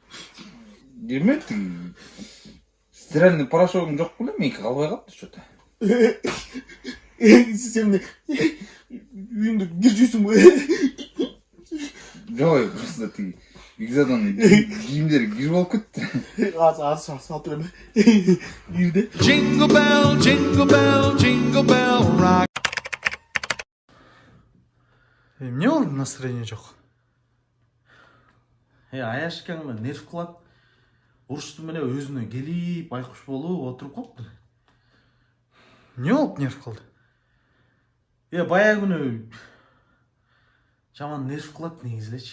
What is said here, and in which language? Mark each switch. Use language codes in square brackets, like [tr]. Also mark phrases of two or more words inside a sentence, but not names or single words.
[ky] Демек, [ru] стиральный порошогуң [ky] жок беле? Меники калбай калыптыр что-то. Сен үйүңдө кир жуйсуңбу? Жок, просто тиги Бигзадан кийимдери кир болуп кетти. Азыр салып берем. Кирди. [en] Jingle bell, jingle bell, jingle bell rock. [ky] Эмне болду, настроение жок? Аяшкаң менен нерв кылат. Урушту менен өзүнө келип, байкуш болуп отуруп калыптыр. Не болуп нерв кылды? Бая күнү жаман нерв кылат негизи элечи.